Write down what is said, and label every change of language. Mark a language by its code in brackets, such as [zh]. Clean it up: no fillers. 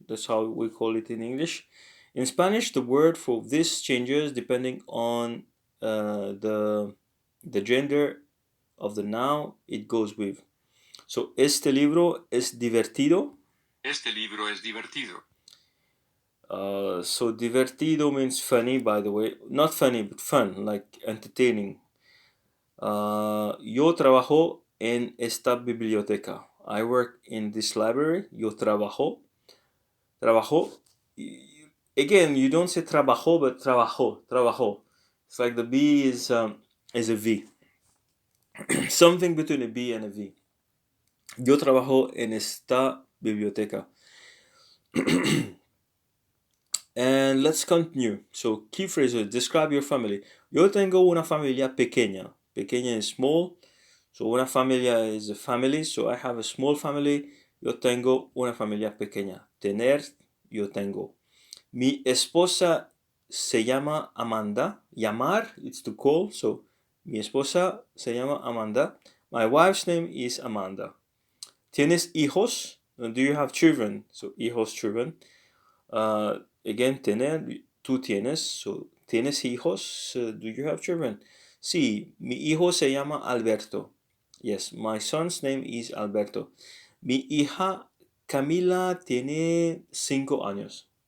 [en] That's how we call it in English. In Spanish, the word for this changes depending on the gender of the noun it goes with. [es] So, este libro es divertido. Este libro es divertido. [en] So, divertido means funny, by the way. Not funny, but fun, like entertaining. [es] Yo trabajo en esta biblioteca. [en] I work in this library. [es] Yo trabajo. Trabajo. [en] Again, you don't say trabajo, but trabajo. Trabajo. It's like the B is a V. Something between a B and a V. [es] Yo trabajo en esta biblioteca. [en] And let's continue. So, key phrases. Describe your family. [es] Yo tengo una familia pequeña. [en] Pequeña is small. So, una familia is a family. So, I have a small family. [es] Yo tengo una familia pequeña. Tener, yo tengo. Mi esposa se llama Amanda. [en] Llamar, it's to call. So, [es] mi esposa se llama Amanda. [en] My wife's name is Amanda. [es] ¿Tienes hijos? [en] Do you have children? So, hijos, children. Again, tener, tú tienes. So, [es] ¿tienes hijos? [en] Do you have children? [es] Sí, mi hijo se llama Alberto. [en] Yes, my son's name is Alberto. [es] Mi hija Camila tiene 5 años.